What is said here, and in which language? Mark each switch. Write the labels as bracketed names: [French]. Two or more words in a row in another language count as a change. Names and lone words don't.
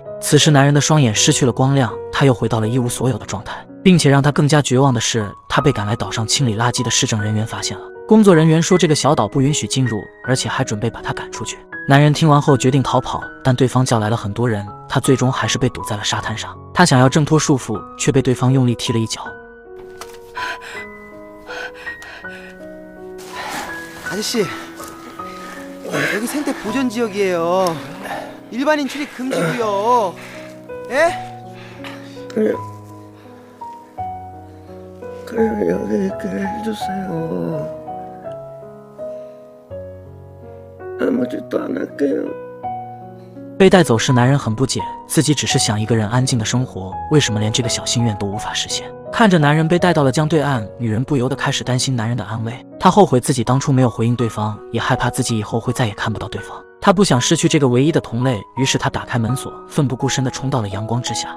[Chinese] 此时男人的双眼失去了光亮，他又回到了一无所有的状态，并且让他更加绝望的是，他被赶来岛上清理垃圾的市政人员发现了。工作人员说这个小岛不允许进入，而且还准备把他赶出去。男人听完后决定逃跑，但对方叫来了很多人，他最终还是被堵在了沙滩上。他想要挣脱束缚，却被对方用力踢了一脚。 [Korean] 아저씨, 여기 생태 보전 지역이에요. 일반인 출입 금지고요. 예? 그냥 여기 있게 해주세요. 아무짓도 안 할게요. [Chinese] 被带走时，男人很不解，自己只是想一个人安静的生活，为什么连这个小心愿都无法实现？看着男人被带到了江对岸，女人不由得开始担心男人的安危。她后悔自己当初没有回应对方，也害怕自己以后会再也看不到对方。她不想失去这个唯一的同类，于是她打开门锁，奋不顾身地冲到了阳光之下。